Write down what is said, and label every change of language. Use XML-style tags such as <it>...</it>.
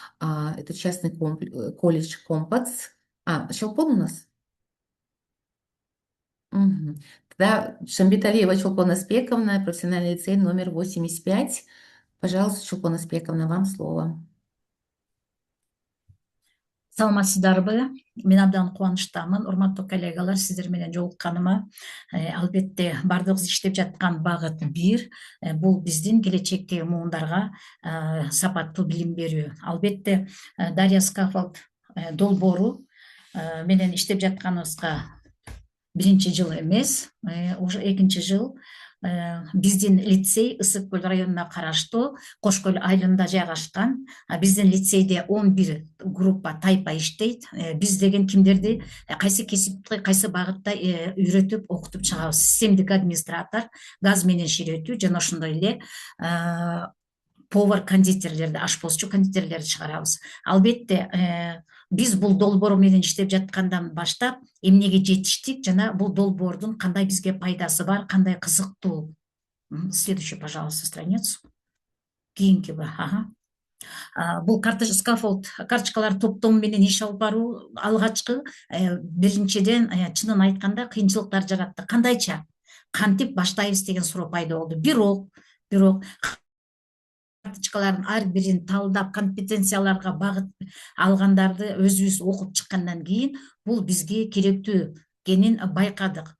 <ru>Это частный колледж Компас. Чолпон у нас? Мгм. Тогда Шамбиталиева Чолпон Аспековна, профессиональный лицей номер 85. Пожалуйста, Чолпон Аспековна, вам слово.</ru> <ky>Саламатсыздарбы? Мен абдан кубанычтамын, урматтуу коллегалар, сиздер менен жолукканыма. Албетте, бардыгыбыз иштеп жаткан багыт бир, бул биздин келечектеги муундарга сапаттуу билим берүү. Албетте, Дарья Скаффолд долбоору менен иштеп жатканыбызга биринчи жыл эмес, уже экинчи жыл. Биздин лицей Ысык Көл районуна караштуу Кош Көл айылында жайгашкан. Биздин лицейде 11 группа тайпа иштейт. Биз деген кимдерди кайсы кесипти кайсы багытта үйрөтүп окутуп чыгабыз. Системдик администратор, газ менен ширетүү жана ошондой эле повар кондитерлерди, ашпозчу кондитерлерди чыгарабыз. Албетте, биз бул долбоор менен иштеп жаткандан баштап эмнеге жетиштик жана бул долбоордун кандай бизге пайдасы бар, кандай кызыктуу.</ky> <ru>Следующую, пожалуйста, страницу.</ru> <ky>Кийинки бул Scaffold карточкалар топтому менен иш алып баруу алгачкы биринчиден чынын айтканда кыйынчылыктар жаратты. Кандайча, кантип баштайбыз деген суроо пайда болду. Бирок карточкалардын ар бирин талдап компетенцияларга багыт алгандарды өзүбүз окуп чыккандан кийин бул бизге керектүү экенин байкадык.</ky>